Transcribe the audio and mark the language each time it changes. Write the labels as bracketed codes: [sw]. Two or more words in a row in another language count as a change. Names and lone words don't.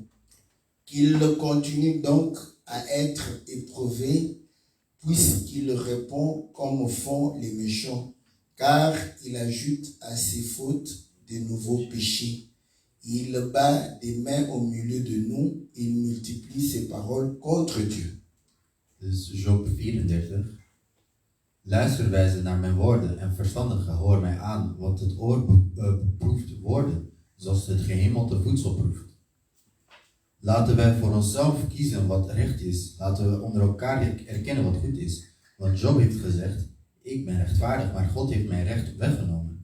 [fr] Qu'il continue donc à être éprouvé, puisqu'il répond comme font les méchants, car il ajoute à ses fautes de nouveaux péchés. Il bat des mains au milieu de nous, il multiplie ses paroles contre Dieu. [nl] Dus Job 34. Luister wijze naar mijn woorden en verstandige hoor mij aan, want het oor beproeft woorden, zoals het gehemelde voedsel proeft. Laten wij voor onszelf kiezen wat recht is. Laten we onder elkaar erkennen wat goed is. Want Job heeft gezegd, ik ben rechtvaardig, maar God heeft mijn recht weggenomen.